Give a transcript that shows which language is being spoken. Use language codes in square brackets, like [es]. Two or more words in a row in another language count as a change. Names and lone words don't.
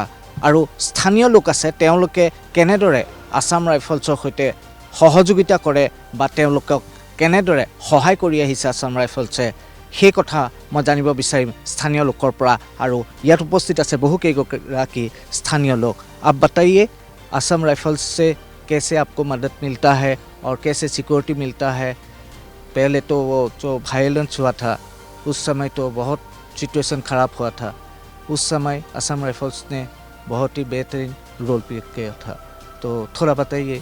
[as] আৰু স্থানীয় লোক আছে, তেওঁলোকে কেনেদৰে আসাম ৰাইফলছৰ সৈতে সহযোগিতা কৰে বা তেওঁলোকক কেনেদৰে সহায় কৰি আহিছে আসাম ৰাইফলছে, সেই কথা মই জানিব বিচাৰিম স্থানীয় লোকৰ পৰা। আৰু ইয়াত উপস্থিত আছে বহুকেইগৰাকী স্থানীয় লোক। [hi] आप बताइए असम राइफल्स से कैसे आपको मदद मिलता है और कैसे सिक्योरिटी मिलता है? पहले तो वो जो वायलेंस हुआ था उस समय तो बहुत सिचुएशन ख़राब हुआ था, उस समय असम राइफल्स ने बहुत ही बेहतरीन [en] role play [hi] किया था, तो थोड़ा बताइए।